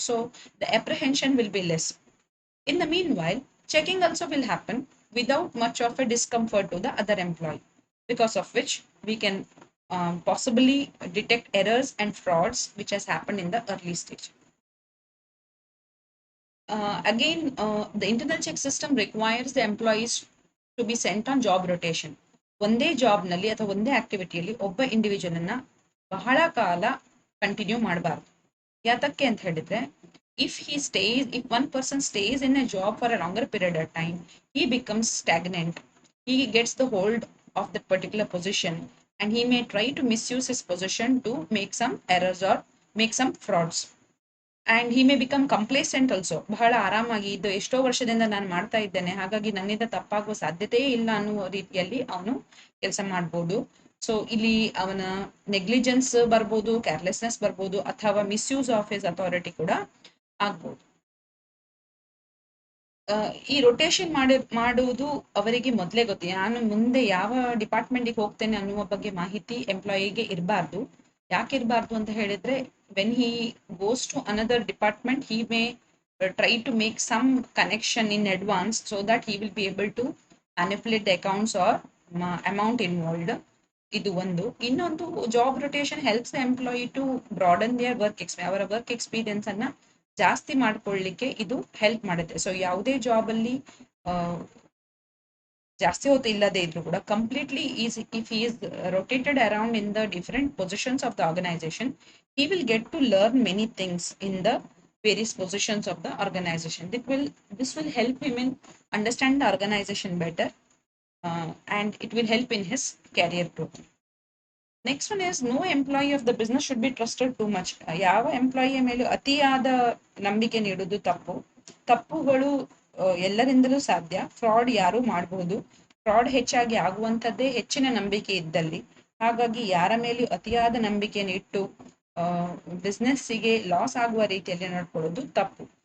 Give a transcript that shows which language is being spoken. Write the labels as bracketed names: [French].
[English] So the apprehension will be less. In the meanwhile, checking also will happen without much of a discomfort to the other employee, because of which we can possibly detect errors and frauds which has happened in the early stage. Again, the internal check system requires the employees to be sent on job rotation. [Kannada] ಒಂದೇ job ನಲ್ಲಿ ಅಥವಾ ಒಂದೇ ಆಕ್ಟಿವಿಟಿಯಲ್ಲಿ ಒಬ್ಬ individual ಅನ್ನ ಬಹಳ ಕಾಲ continue ಮಾಡಬಾರ್ದು. ಯಾತಕ್ಕೆ ಅಂತ ಹೇಳಿದ್ರೆ, [English] if one person stays in a job for a longer period of time, he becomes stagnant. He gets the hold of that particular position, and he may try to misuse his position to make some errors or make some frauds. And he may become complacent also. [Kannada] ಬಹಳ ಆರಾಮಾಗಿ ಇದು ಎಷ್ಟೋ ವರ್ಷದಿಂದ ನಾನು ಮಾಡ್ತಾ ಇದ್ದೇನೆ, ಹಾಗಾಗಿ ನನ್ನಿಂದ ತಪ್ಪಾಗುವ ಸಾಧ್ಯತೆಯೇ ಇಲ್ಲ ಅನ್ನುವ ರೀತಿಯಲ್ಲಿ ಅವನು ಕೆಲಸ ಮಾಡ್ಬೋದು. ಸೊ ಇಲ್ಲಿ ಅವನ ನೆಗ್ಲಿಜೆನ್ಸ್ ಬರ್ಬೋದು, ಕೇರ್ಲೆಸ್ನೆಸ್ ಬರ್ಬೋದು, ಅಥವಾ [English] misuse of his authority [Kannada] ಕೂಡ ಆಗ್ಬೋದು. ಈ ರೊಟೇಷನ್ ಮಾಡುವುದು ಅವರಿಗೆ ಮೊದಲೇ ಗೊತ್ತು. ನಾನು ಮುಂದೆ ಯಾವ ಡಿಪಾರ್ಟ್ಮೆಂಟ್ಗೆ ಹೋಗ್ತೇನೆ ಅನ್ನುವ ಬಗ್ಗೆ ಮಾಹಿತಿ ಎಂಪ್ಲಾಯಿಗೆ ಇರಬಾರ್ದು. ಯಾಕೆ ಇರಬಾರ್ದು ಅಂತ ಹೇಳಿದ್ರೆ, [English] when he goes to another department, he may try to make some connection in advance so that he will be able to manipulate the accounts or amount involved. [Kannada] ಇದು ಒಂದು. ಇನ್ನೊಂದು, [English] job rotation helps the employee to broaden their [Kannada] ಅವರ work experience ಅನ್ನ ಜಾಸ್ತಿ ಮಾಡ್ಕೊಳ್ಳಿಕ್ಕೆ ಇದು help ಮಾಡುತ್ತೆ. So ಯಾವುದೇ ಜಾಬ್ ಅಲ್ಲಿ ಜಾಸ್ತಿ ಹೊತ್ತು ಇಲ್ಲದೆ ಇದ್ರು ಕೂಡ completely [English] if he is rotated around in the different positions of the organization, he will get to learn many things in the various positions of the organization. This will help him in understand the organization better, and it will help in his career growth. Next one is no employee of the business should be trusted too much. [Kannada] ಯಾವ ಎಂಪ್ಲಾಯಿಯ ಮೇಲೂ ಅತಿಯಾದ ನಂಬಿಕೆ ನೀಡುವುದು ತಪ್ಪು. ತಪ್ಪುಗಳು ಎಲ್ಲರಿಂದಲೂ ಸಾಧ್ಯ. Fraud ಯಾರು ಮಾಡಬಹುದು. ಫ್ರಾಡ್ ಹೆಚ್ಚಾಗಿ ಆಗುವಂಥದ್ದೇ ಹೆಚ್ಚಿನ ನಂಬಿಕೆ ಇದ್ದಲ್ಲಿ. ಹಾಗಾಗಿ ಯಾರ ಮೇಲೂ ಅತಿಯಾದ ನಂಬಿಕೆಯನ್ನು ಇಟ್ಟು ಬಿಸ್ನೆಸ್ಸಿಗೆ ಲಾಸ್ ಆಗುವ ರೀತಿಯಲ್ಲಿ ನಡ್ಕೊಳ್ಳೋದು ತಪ್ಪು.